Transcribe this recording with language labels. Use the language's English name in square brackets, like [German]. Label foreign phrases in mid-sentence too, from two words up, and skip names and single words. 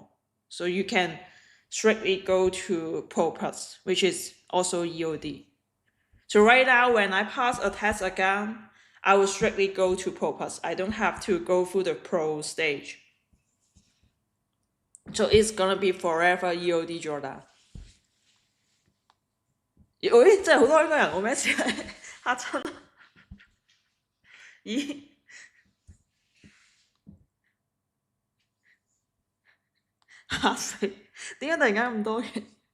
[English] So you can strictly go to pro plus, which is also EOD. So right now, when I pass a test account, I will strictly go to pro plus. I don't have to go through the pro stage. So it's gonna be forever EOD drawdown. [Cantonese] 咦，真係好多香港人，我咩事嚇親？咦？嚇死！點解突然間咁多嘅？